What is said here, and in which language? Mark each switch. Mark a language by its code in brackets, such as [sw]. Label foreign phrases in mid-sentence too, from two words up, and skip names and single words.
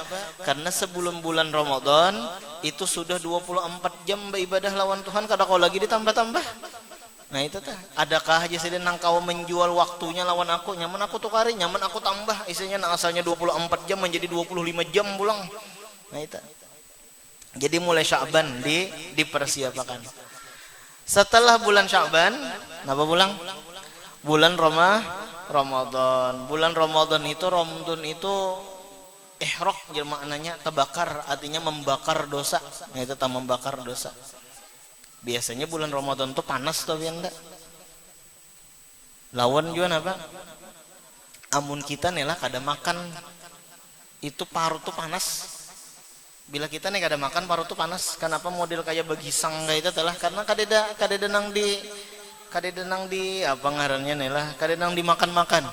[bjn] Karena sebelum bulan Ramadan itu sudah 24 jam beribadah lawan Tuhan, kada kau lagi ditambah-tambah. Nah itu tah. Adakah yasin nang kawa menjual waktunya lawan aku? Nyaman aku tukari, nyaman aku tambah. Isinya nang asalnya 24 jam menjadi 25 jam pulang. Nah itu. Jadi mulai Sya'ban dipersiapkan. Setelah bulan Sya'ban, apa bulan? Bulan Ramadan. Bulan Ramadan itu ihraq jadi maknanya terbakar, artinya membakar dosa. Nah itu tak membakar dosa. Biasanya bulan Ramadan itu panas tuh ya enggak? Lawan juga apa? Amun kita nih lah kada makan itu parut tuh panas. Bila kita nih kada makan parut tuh panas. Kenapa model kayak begisang kayak itu telah karena kadeda nang di apa ngarannya nih lah kadeda nang dimakan-makan.